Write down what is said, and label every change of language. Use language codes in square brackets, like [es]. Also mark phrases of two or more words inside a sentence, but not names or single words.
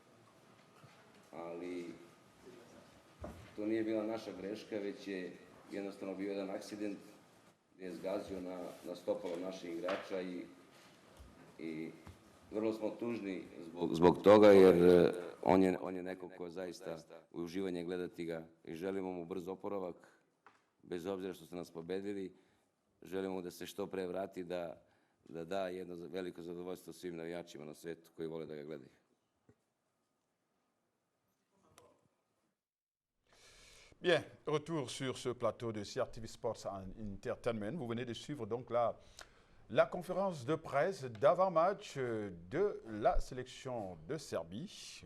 [sr] Ali to nije bila naša greška, već je jednostavno bio jedan akcident gdje je zgazio na stopalo naših igrača i vrlo smo tužni zbog toga, jer on je neko ko zaista u uživanje gledati ga i želimo mu brz oporavak, bez obzira što ste nas pobedili, želimo da se što pre vrati, da da jedno veliko zadovoljstvo svim navijačima na svetu koji vole da ga gledaju. [fr] Bien, retour sur ce plateau de CRTV Sports Entertainment. Vous venez de suivre donc la conférence de presse d'avant-match de la sélection de Serbie.